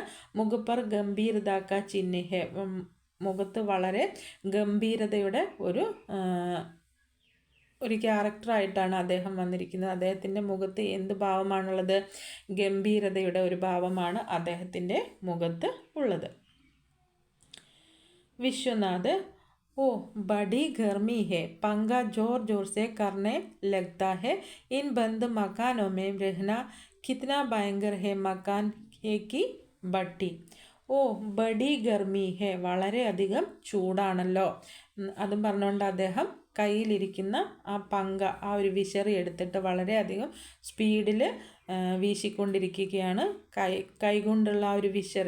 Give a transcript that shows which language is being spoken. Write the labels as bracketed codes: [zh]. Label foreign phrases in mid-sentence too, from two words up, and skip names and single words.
[hi] मुख पर गंभीरता का चिह्न है, [ml] മുഖത്ത് വളരെ ഗംഭീരതയുടെ ഒരു ക്യാരക്ടറായിട്ടാണ് അദ്ദേഹം വന്നിരിക്കുന്നത്. അദ്ദേഹത്തിൻ്റെ മുഖത്ത് എന്ത് ഭാവമാണുള്ളത്? ഗംഭീരതയുടെ ഒരു ഭാവമാണ് അദ്ദേഹത്തിൻ്റെ മുഖത്ത് ഉള്ളത്. [hi] विश्वनाथ ओ बड़ी गर्मी है, पंखा जोर जोर से करने लगता है, इन बंद मकानों में रहना कितना भयंकर है, मकान है की भट्टी. ओ बड़ी गर्मी है, [ml] വളരെയധികം ചൂടാണല്ലോ. അതും പറഞ്ഞുകൊണ്ട് അദ്ദേഹം കയ്യിലിരിക്കുന്ന ആ പങ്ക, ആ ഒരു വിശറി എടുത്തിട്ട് വളരെയധികം സ്പീഡിൽ വീശിക്കൊണ്ടിരിക്കുകയാണ്, കൈകൊണ്ടുള്ള ആ ഒരു വിശറി.